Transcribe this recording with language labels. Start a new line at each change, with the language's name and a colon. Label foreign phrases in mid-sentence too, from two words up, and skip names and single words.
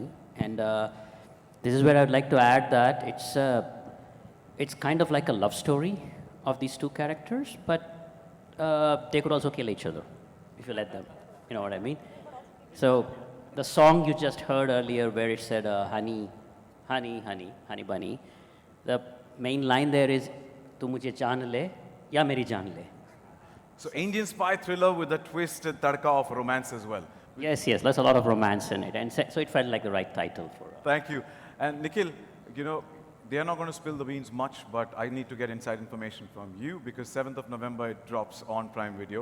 English: And this is where I'd like to add that it's kind of like a love story of these two characters, but they could also kill each other if you let them. You know what I mean? So the song you just heard earlier where it said honey, honey, honey, honey bunny, the main line there is
Hindi: तू मुझे जान ले या मेरी जान ले.
English: So Indian spy thriller with a twist and tadka of romance as well. Yes, there's a lot of romance in it, and so it felt like the right title for it. Thank you. And Nikhil, you know, they are not going to spill the beans much, but I need to get inside information from you because 7th of November it drops on Prime Video.